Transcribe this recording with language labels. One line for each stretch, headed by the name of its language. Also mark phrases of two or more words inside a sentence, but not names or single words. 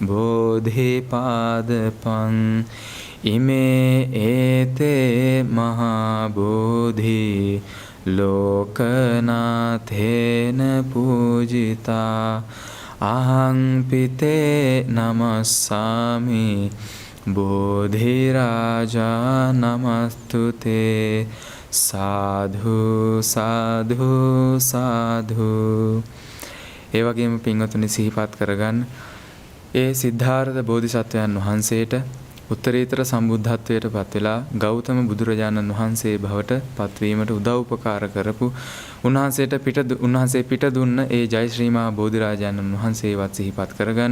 Pali: බෝධිපාදපං ඉමේ ඒතේ මහා බෝධි ලෝකනාථේන පූජිතා අහං පිතේ නමස්සාමි බෝධිරාජා නමස්තුතේ සාධු සාධු සාධු.
Sinhala: ඒ වගේම පින්වතුනි සිහිපත් කරගන්න ඒ සිද්ධාර්ථ බෝධිසත්වයන් වහන්සේට උත්තරීතර සම්බුද්ධත්වයට පත් වෙලා ගෞතම බුදුරජාණන් වහන්සේ බවට පත්වීමට උදව් උපකාර කරපු උන්වහන්සේ පිට දුන්න ඒ ජයශ්‍රීමා බෝධිරාජාණන් වහන්සේවත් සිහිපත් කරගන්න.